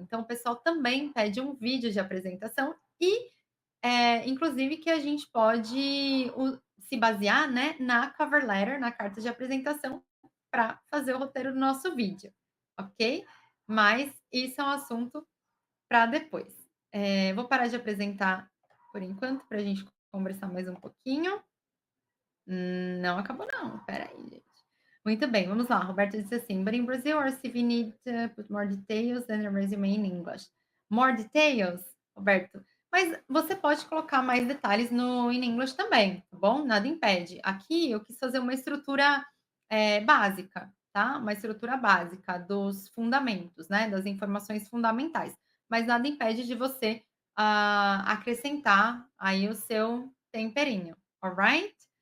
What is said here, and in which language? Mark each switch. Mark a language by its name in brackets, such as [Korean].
[Portuguese] Então, o pessoal também pede um vídeo de apresentação e, inclusive, que a gente pode se basear, né, na cover letter, na carta de apresentação, para fazer o roteiro do nosso vídeo, ok? Mas isso é um assunto para depois. Vou parar de apresentar por enquanto, para a gente conversar mais um pouquinho. Não acabou não, espera aí, gente. Muito bem, vamos lá. Roberto disse assim: [English] But in Brazil, our CV need to put more details than a resume in English. More details, Roberto. [Portuguese] Mas você pode colocar mais detalhes no [English] in English [Portuguese] também, tá bom? Nada impede. Aqui eu quis fazer uma estrutura básica, tá? Uma estrutura básica dos fundamentos, né? Das informações fundamentais. Mas nada impede de você acrescentar aí o seu temperinho, alright?